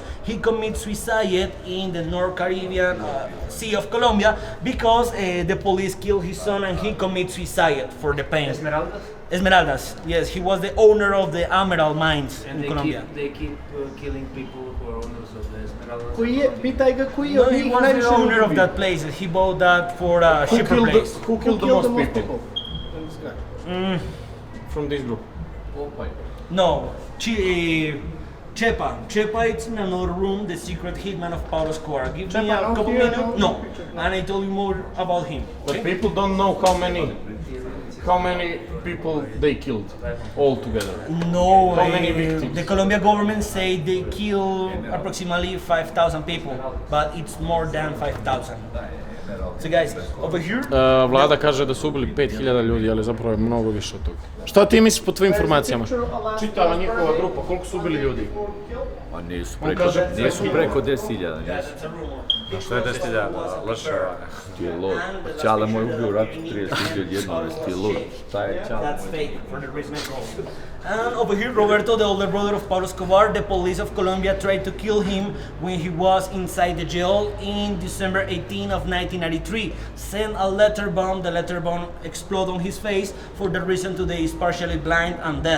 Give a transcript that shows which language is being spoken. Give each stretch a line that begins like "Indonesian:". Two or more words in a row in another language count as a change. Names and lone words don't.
English: He committed suicide in the North Caribbean Sea of Colombia because the police killed his son and he committed suicide for the pain. Esmeraldas? Esmeraldas, yes, he was the owner of the emerald mines And in Colombia. they keep killing people who are owners of the Esmeraldas.
Serbian: Pitaj ga koji je
English: No,
Serbian: od
English: he
Serbian: njih
English: was the
Serbian: najviše
English: owner of
Serbian: ubio?
English: that place. He bought that for a who shipper killed, place. who killed the most people from this group? No, Chepa. Chepa is in another room, the secret hitman of Pablo Escobar. Give me a Chepa, couple here, minutes. No, and I tell you more about him. But okay? people don't know how many people they killed all together. No, How many victims? the Colombian government say they kill approximately 5,000 people, but it's more than 5,000. So guys, over here.
Serbian: Vlada kaže da su ubili 5000 ljudi, ali zapravo je mnogo više od toga. Šta ti misliš po tvojim informacijama? Čitava njihova grupa, koliko su ubili ljudi? Pa nisu kaže- preko 10.000, nisu. Što je 10.000? Loša. Ti je lud. Čale moj ubio u ratu 30.000 jednom, ti je lud. Šta je Čale
English: That's
Serbian: moj?
English: fake for the reason. And over here, Roberto, the older brother of Pablo Escobar, the police of Colombia tried to kill him when he was inside the jail in December 18 of 1993. Sent a letter bomb. The letter bomb exploded on his face. For that reason, today is partially blind and deaf.